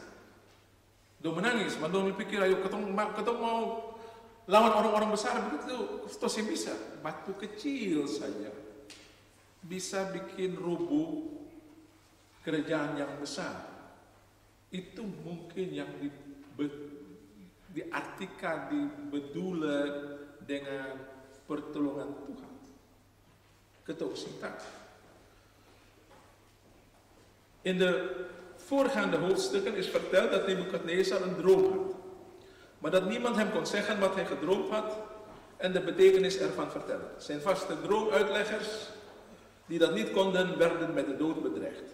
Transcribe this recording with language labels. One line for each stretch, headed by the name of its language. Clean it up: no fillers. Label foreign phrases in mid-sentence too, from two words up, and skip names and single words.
Ambonese Malay: Dong pikir ayo ketemu mau lawan orang-orang besar begitu, terus yang bisa batu kecil saja bisa bikin rubuh kerajaan yang besar. Itu mungkin yang diartikan, dibedoelen dengan pertolongan Tuhan. Ketauhsitaan.
Dutch: In de voorgaande hoofdstukken is verteld dat Nebukadnezar een droom had. Maar dat niemand hem kon zeggen wat hij gedroomd had en de betekenis ervan vertellen. Zijn vaste droomuitleggers die dat niet konden, werden met de dood bedreigd.